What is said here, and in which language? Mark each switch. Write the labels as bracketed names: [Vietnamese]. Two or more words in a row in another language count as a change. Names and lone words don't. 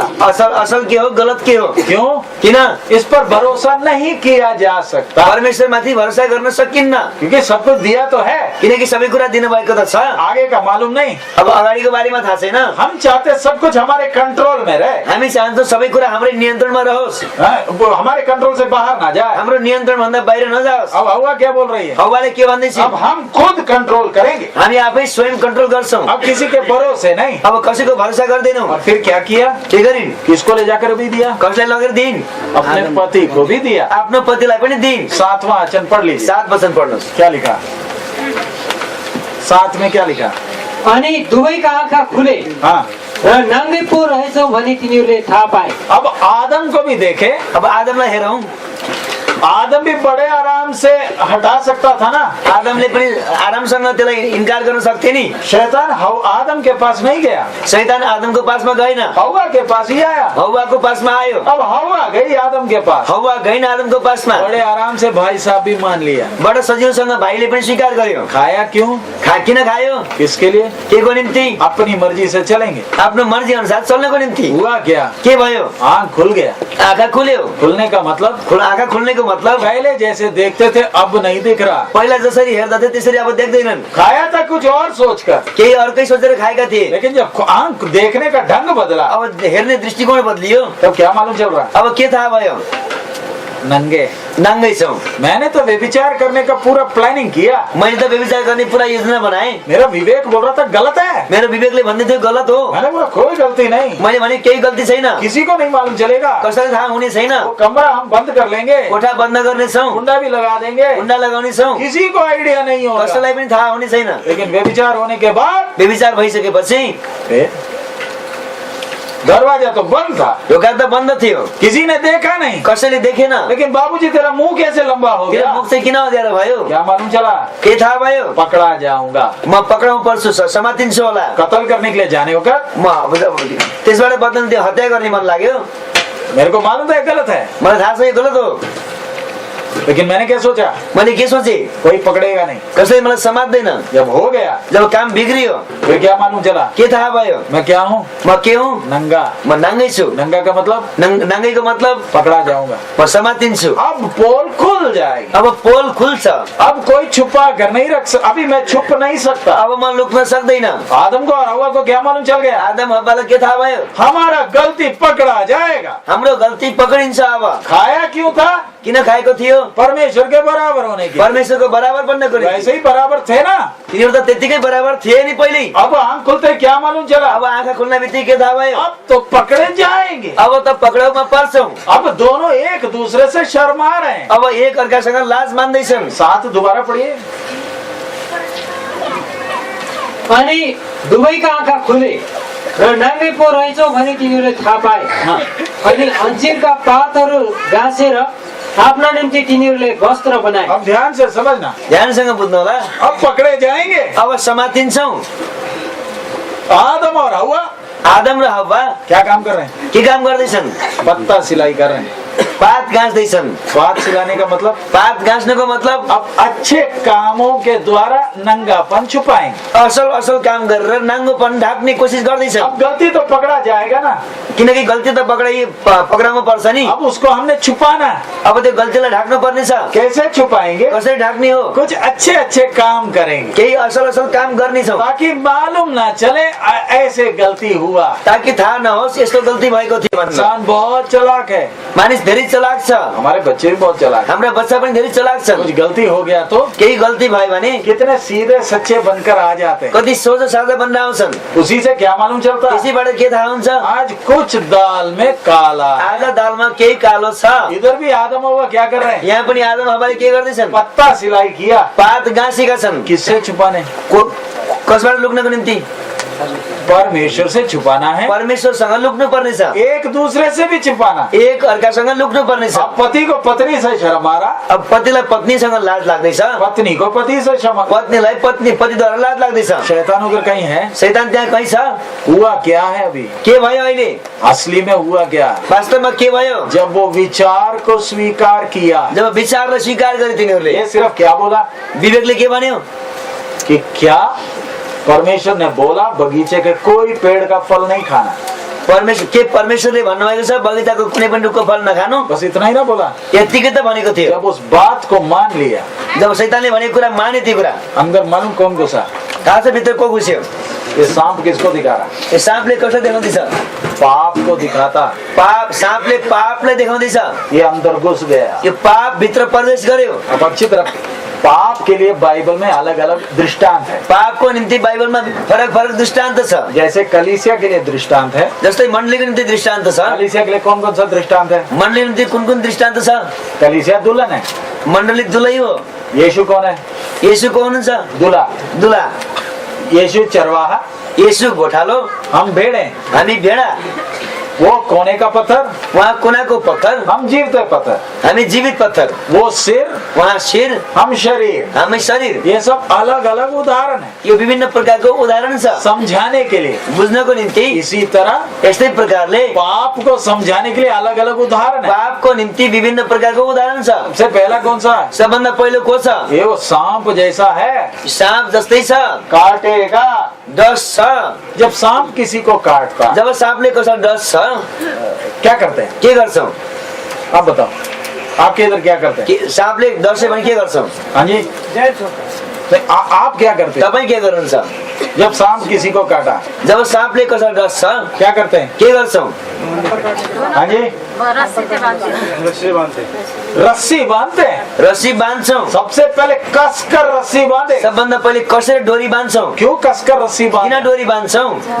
[Nepali] असल के हो गलत के हो। [Hindi] क्यों? [Nepali] किन? [Hindi] इस पर भरोसा नहीं किया जा सकता, [Nepali] परमेश्वरमाथि भरोसा गर्न सकिन्न, [Hindi] क्योंकि सब कुछ दिया तो है, [Nepali] किनकि सबै कुरा दिनुभएको त छ। [Hindi] आगे का मालूम नहीं। [Nepali] अब अगाडिको बारेमा थाहा छैन। [Hindi] हम चाहते सब कुछ हमारे कंट्रोल में रहे, [Nepali] हामी चाहन्छौँ सबै कुरा हाम्रै नियन्त्रणमा रहोस्, [Hindi] वो हमारे कंट्रोल से बाहर ना जाए। [Nepali] हाम्रो नियन्त्रण भन्दा बाहिर नजाओस्। [Hindi] अब हवा क्या बोल रही है? [Nepali] हवाले के भन्दैछ? [Hindi] अब हम खुद कंट्रोल करेंगे, [Nepali] हामी आफै स्वयं कन्ट्रोल गर्छौँ। [Hindi] अब किसी के भरोसे नहीं। [Nepali] अब कसैको भरोसा गर्दैनौँ। [Hindi] और फिर क्या किया? [Nepali] के गरिन्? [Hindi] किसको ले जाकर भी दिया? [Nepali] कसलाई लगेर दिइन्? [Hindi] अपने पति को भी दिया। [Nepali] आफ्नो पतिलाई पनि दिइन्। [Hindi] 7वां वचन पढ़ लीजिए। [Nepali] 7 वचन पढ्नुहोस्। [Hindi] क्या लिखा? 7 में क्या लिखा? [Nepali] अनि दुवैका आँखा खुले [Hindi] हाँ, [Nepali] र नाङ्गै पो रहेछौ भनी तिनीहरूले थाहा पाए। [Hindi] अब आदम को भी देखे। [Nepali] अब आदमलाई हेरौँ। [Hindi] आदम भी बड़े आराम से हटा सकता था ना। [Nepali] आदमले पनि आरामसँग त्यसलाई इन्कार गर्न सक्थे नि। [Hindi] शैतान आदम के पास नहीं गया, [Nepali] शैतान आदमको पासमा गएन, [Hindi] हवा के पास ही आया। [Nepali] हव्वाको पासमा आयो। [Hindi] अब हवा गई आदम के पास, [Nepali] हव्वा गएन आदमको पासमा। [Hindi] बड़े आराम से भाई साहब भी मान लिया। [Nepali] बडा सजिलोसँग भाइले पनि स्वीकार गर्यो। [Hindi] खाया क्यों? [Nepali] किन खायो? [Hindi] किसके लिए? [Nepali] केको निम्ति? [Hindi] अपनी मर्जी से चलेंगे। [Nepali] आफ्नो मर्जी अनुसार चल्नको निम्ति। [Hindi] हुआ क्या? [Nepali] के भयो? [Hindi] आँख खुल गया। [Nepali] आँखा खुल्यो। [Hindi] खुलने का मतलब, [Nepali] आँखा खुल्नेको मतलब [Hindi] पहले जैसे देखते थे अब नहीं दिख रहा। [Nepali] पहिला जसरी हेर्दथे त्यसरी अब देख्दैनन्। [Hindi] खाया था कुछ और सोचकर, [Nepali] केही अर्कै सोचेर खाएका थिए, [Hindi] लेकिन जब आंख देखने का ढंग बदला [Nepali] अब हेर्ने दृष्टिकोण बदलियो। [Hindi] तब क्या मालूम चल रहा? [Nepali] अब के थाहा भयो? [Hindi] नंगे। [Nepali] नाङ्गै छौ। [Hindi] मैंने तो व्यभिचार करने का पूरा प्लानिंग किया। [Nepali] मैले त व्यभिचार गर्ने पुरा योजना बनाए। [Hindi] मेरा विवेक बोल रहा था गलत है। [Nepali] मेरो विवेकले भन्दै थियो गलत हो। [Hindi] मैंने बोला कोई गलती नहीं, [Nepali] मैले भने केही गल्ती छैन, [Hindi] किसी को नहीं मालूम चलेगा, [Nepali] कसैलाई थाहा हुने छैन। [Hindi] वो कमरा हम बंद कर लेंगे, [Nepali] कोठा बन्द गर्ने छौ, [Hindi] कुंडा भी लगा देंगे, [Nepali] कुण्डा लगाउने छौ, [Hindi] किसी को आइडिया नहीं होगा। [Nepali] कसैलाई पनि थाहा हुने छैन। [Hindi] लेकिन व्यभिचार होने के बाद [Nepali] व्यभिचार भइसकेपछि [Hindi] फिर दरवाजा तो बंद था, [Nepali] ढोका त बन्द थियो, [Hindi] किसी ने देखा नहीं। [Nepali] कसैले देखेन। [Hindi] लेकिन बाबूजी तेरा मुंह कैसे लंबा हो [Nepali] तेरो [Hindi] गया? [Nepali] मुख चाहिँ किन अँध्यारो भयो? [Hindi] क्या मालूम चला? [Nepali] के थाहा भयो? [Hindi] पकड़ा जाऊंगा। [Nepali] म पक्राउ पर्छु, समातिन्छु होला। [Hindi] कत्ल करने के लिए जाने को कर, [Nepali] म त्यसबाट बदल्न त्यो हत्या गर्ने मन लाग्यो। [Hindi] मेरे को मालूम था ये गलत है, [Nepali] मलाई थाहा छ यो गलत हो। [Hindi] लेकिन मैंने क्या सोचा, [Nepali] मैले के सोचे? [Hindi] कोई पकड़ेगा नहीं। [Nepali] कसैले मलाई समात्दैन। [Hindi] जब हो गया, [Nepali] जब काम बिग्रियो, [Hindi] फिर क्या मालूम चला? [Nepali] के थाहा भयो? [Hindi] मैं क्या हूँ? [Nepali] म के हुँ? [Hindi] नंगा। [Nepali] म नाङ्गै छु। [Hindi] नंगा का मतलब [Nepali] नाङ्गैको मतलब [Hindi] पकड़ा जाऊंगा। [Nepali] म समातिन्छु। [Hindi] अब पोल खुल जाएगी, [Nepali] अब पोल खुल्छ। [Hindi] अब कोई छुपा कर नहीं रख सकता। अभी मैं छुप नहीं सकता। [Nepali] अब म लुक्न सक्दैन। [Hindi] आदम को और हवा को क्या मालूम चल गया? [Nepali] आदम हव्वालाई के थाहा भयो? [Hindi] हमारा गलती पकड़ा जाएगा। [Nepali] हाम्रो गल्ती पक्रिन्छ। अब [Hindi] खाया क्यों था? [Nepali] किन खाएको थियो? [Hindi] परमेश्वर के बराबर होने की। [Nepali] परमेश्वरको बराबर बन्नको निम्ति। [Hindi] वैसे ही बराबर थे ना। [Nepali] तिनीहरू त त्यतिकै बराबर थिए नि पहिले। [Hindi] अब आंख खुलते क्या मालूम चला? [Nepali] अब आँखा खुल्न बित्तिकै के थाहा भयो? [Hindi] अब तो पकड़े जाएंगे। [Nepali] अब त पक्राउमा पर्छौं। [Hindi] अब दोनों एक दूसरे से शर्मा रहे हैं। [Nepali] अब एक अर्कासँग लाज मान्दैछन्। [Hindi] साथ दोबारा पढ़िए। [Nepali] अनि दुवैका आँखा खुले र नाङ्गै पो रहेछौ भने तिनीहरूले थाहा पाए। अनि अन्जिरका पातहरू गाँसेर आफ्ना निम्ति तिनीहरूले वस्त्र बनाए। [Hindi] अब ध्यान से समझना, [Nepali] ध्यानसँग बुझ्नु होला। [Hindi] अब पकड़े जाएंगे। [Nepali] अब समातिन्छौं। [Hindi] आदम और हवा [Nepali] आदम र हव्वा [Hindi] क्या काम कर रहे हैं? [Nepali] के काम गर्दैछन्? [Hindi] पत्ता सिलाई कर रहे हैं। [Nepali] पात गाँच्दैछन्। [Hindi] पात सिलाने का मतलब [Nepali] पात गाँच्नको मतलब [Hindi] अब अच्छे कामों के द्वारा नंगापन छुपाएंगे। [Nepali] असल असल काम गरेर नाङ्गोपन ढाक्ने कोसिस गर्दैछन्। [Hindi] अब गलती तो पकड़ा जाएगा ना, [Nepali] किनकि गल्ती त पक्राउनु पर्छ नि। [Hindi] अब उसको हमने छुपाना। [Nepali] अब त्यो गल्तीलाई ढाक्नु पर्नेछ। [Hindi] कैसे छुपाएंगे? [Nepali] कसरी ढाक्ने हो? [Hindi] कुछ अच्छे अच्छे काम करेंगे [Nepali] केही असल असल काम गर्नेछौँ [Hindi] ताकि मालूम ना चले ऐसे गलती हुआ। [Nepali] ताकि थाहा नहोस् यस्तो गल्ती भएको थियो भनेर। [Hindi] इंसान बहुत चालाक है, [Nepali] मानिस धेरै चलाक छ। [Hindi] हमारे बच्चे भी बहुत चालाक हैं। [Nepali] हाम्रा बच्चा पनि धेरै चलाक छन्। [Hindi] कुछ गलती हो गया तो [Nepali] केही गल्ती भयो भने [Hindi] कितने सीधे सच्चे बनकर आ जाते हैं। [Nepali] कति सोझो साझा बन्न आउँछन्। [Hindi] उसी से क्या मालूम चलता है? [Nepali] त्यसैबाट के थाहा हुन्छ? [Hindi] आज कुछ दाल में काला, [Nepali] आधा दालमा केही कालो छ। [Hindi] इधर भी आदम हवा क्या कर रहे हैं? [Nepali] यहाँ पनि आदम हव्वाले के गर्दैछन्? [Hindi] पत्ता सिलाई किया। [Nepali] पात गाँसेका छन्। [Hindi] किससे छुपाने? [Nepali] कसबाट लुक्नको निम्ति? [Hindi] परमेश्वर से छुपाना है। [Nepali] परमेश्वरसँग लुक्नु पर्नेछ। [Hindi] एक दूसरे से भी छुपाना। [Nepali] एक अर्कासँग लुक्नु पर्नेछ। [Hindi] अब पति को पत्नी से शर्म आ रहा, [Nepali] अब पतिलाई पत्नीसँग लाज लाग्दैछ। [Hindi] पत्नी को पति से शर्म। [Nepali] पत्नीलाई पतिद्वारा लाज लाग्दैछ। [Hindi] शैतान उधर कहीं है? [Nepali] शैतान त्यहाँ कहीँ छ? [Hindi] हुआ क्या है अभी? [Nepali] के भयो अहिले? [Hindi] असली में हुआ क्या? [Nepali] वास्तवमा के भयो? [Hindi] जब वो विचार को स्वीकार किया। [Nepali] जब विचारलाई स्वीकार गरे तिनीहरूले। [Hindi] ये सिर्फ क्या बोला [Nepali] विवेकले के भन्यो? [Hindi] कि क्या परमेश्वर ने बोला बगीचे के कोई पेड़ का फल नहीं खाना। [Nepali] परमेश्वरले भन्नुभएको छ बगैँचाको कुनै पनि रुखको फल नखानु। [Hindi] बस इतना ही ना बोला? [Nepali] यतिकै त भनेको थियो। [Hindi] जब उस बात को मान लिया, [Nepali] जब शैतानले भनेको कुरा माने त्यो कुरा, [Hindi] अंदर मालूम कौन घुसा? [Nepali] थाहा छ भित्र को घुस्यो? [Hindi] ये सांप किसको दिखा रहा? [Nepali] यो साँपले कसो देखाउँदैछ? [Hindi] पाप को दिखाता। [Nepali] पाप, साँपले पापलाई देखाउँदैछ। [Hindi] ये अंदर घुस गया। [Nepali] यो पाप भित्र प्रवेश गर्यो। [Hindi] अब अच्छी तरह, पाप के लिए बाइबल में अलग अलग दृष्टांत है। [Nepali] पापको निम्ति बाइबलमा फरक फरक दृष्टान्त छ। [Hindi] जैसे कलीसिया के लिए दृष्टांत है। [Nepali] जस्तै मण्डलीको निम्ति दृष्टान्त छ। [Hindi] कलीसिया के लिए कौन कौन सा दृष्टांत है? [Nepali] मण्डलीको निम्ति कुन कुन दृष्टान्त छ? [Hindi] कलीसिया दुल्हन है। [Nepali] मण्डली दुलै हो। [Hindi] यीशु कौन है? [Nepali] येशू को हुनुहुन्छ? [Hindi] दूल्हा। [Nepali] दुला। [Hindi] यीशु चरवाहा, [Nepali] येशू गोठालो, [Hindi] हम भेड़ हैं। [Nepali] हामी भेडा। [Hindi] वो कोने का पत्थर, [Nepali] वहाँ कुनाको पत्थर, [Hindi] हम जीवित पत्थर। [Nepali] हामी जीवित पत्थर। [Hindi] वो सिर, [Nepali] वहाँ शिर, [Hindi] हम शरीर। [Nepali] हामी शरीर। [Hindi] ये सब अलग अलग उदाहरण है [Nepali] यो विभिन्न प्रकारको उदाहरण छ [Hindi] समझाने के लिए। [Nepali] बुझ्नको निम्ति। [Hindi] इसी तरह [Nepali] यस्तै प्रकारले [Hindi] पाप को समझाने के लिए अलग अलग उदाहरण है। [Nepali] पापको निम्ति विभिन्न प्रकारको उदाहरण छ। [Hindi] सबसे पहला कौन सा है? [Nepali] सबभन्दा पहिलो को छ? [Hindi] ये वो सांप जैसा है, [Nepali] साँप जस्तै छ, [Hindi] काटेगा। [Nepali] डस छ। [Hindi] जब सांप किसी को काटता [Nepali] जब साँपले कसैलाई डस छ [Hindi] क्या करते हैं? [Nepali] के गर्छौ? [Hindi] आप बताओ, आपके इधर क्या करते हैं? [Nepali] साँपले डस्यो भने के गर्छौ? [Hindi] हाँ जी, तो आप क्या करते हैं? [Nepali] तपाई के गर्नुहुन्छ? [Hindi] जब सांप किसी को काटा [Nepali] जब साँपले कसैलाई डस छ [Hindi] क्या करते हैं? [Nepali] के गर्छौ? [Hindi] हाँ जी, रस्सी रस्सी बांधते हैं। [Nepali] रस्सी बाँध्छौँ। [Hindi] सबसे पहले कसकर रस्सी बांधे। [Nepali] सबभन्दा पहिले कसरी डोरी बाँध्छौँ? [Hindi] क्यों कसकर रस्सी [Nepali] किन [Hindi] बांधे? [Nepali] डोरी बाँध्छौँ?